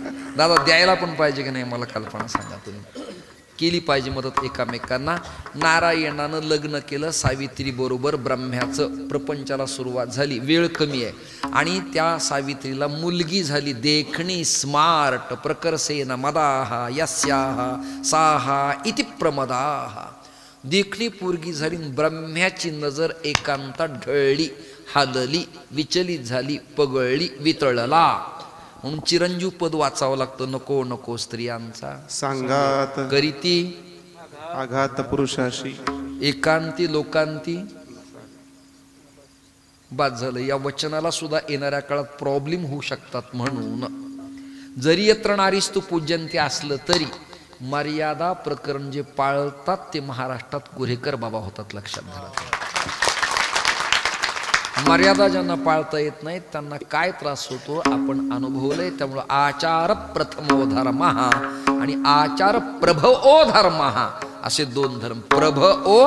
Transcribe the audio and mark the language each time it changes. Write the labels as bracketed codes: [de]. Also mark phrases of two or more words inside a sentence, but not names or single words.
[mr] दादा द्यायला पण पाहिजे की नाही मला कल्पना सांगा. तुम्ही केली पाहिजे मदत एकमेकांना. नारायणानं लग्न केलं सावित्री बरोबर. ब्रह्म्याचं प्रपंचाला सुरुवात झाली. वेळ कमी आहे आणि त्या सावित्रीला मुलगी झाली. देखणी स्मार्ट [sa] प्रकर्षेन मदाहा यस्याहा साहा इति प्रमदाहा. [mr] देखणी पोरगी झाली. ब्रह्म्याची नजर एकांतात ढळली, हादली, विचलित झाली, पगळली, वितळला. म्हणून चिरंजीव पद वाचावं लागतं. नको नको स्त्रियांचा सांगात करीती आघात पुरुषाशी, एकांती लोकांती. बाद झालं. या वचनाला सुद्धा येणाऱ्या काळात प्रॉब्लेम होऊ शकतात. म्हणून जरी [sa] यत्र नारीस्तु पूज्यंती [mr] असलं तरी मर्यादा प्रकरण जे पाळतात ते महाराष्ट्रात कुरेकर बाबा होतात, लक्षात घ्या. मर्यादा ज्यांना पाळता येत नाही त्यांना काय त्रास होतो आपण अनुभवलंय. त्यामुळं [sa] आचार प्रथमो धर्म [mr] आणि [sa] आचार प्रभवो धर्म [mr] असे 2 धर्म.